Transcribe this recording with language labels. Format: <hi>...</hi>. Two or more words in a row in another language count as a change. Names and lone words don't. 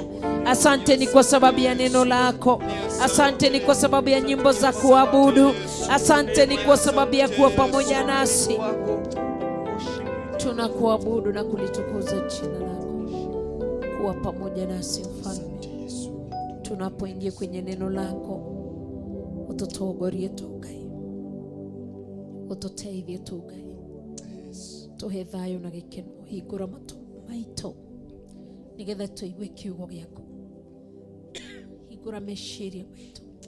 <sw>Asante ni kwa sababu ya neno lako. Asante ni kwa sababu ya nyimbo za kuabudu. Asante ni kwa sababu ya kuwa pamoja nasi. Tunakuabudu na kulitukuza jina lako. Kuwa pamoja nasi Mfalme. Tunapoingia kwenye neno lako,</sw> <ki>ututogorie tugai, ututeithie tugai, tuhe thayo na gikeno, hingura matu maito nigetha tuigue kiugo giaku, hingura meciria maitu,</ki>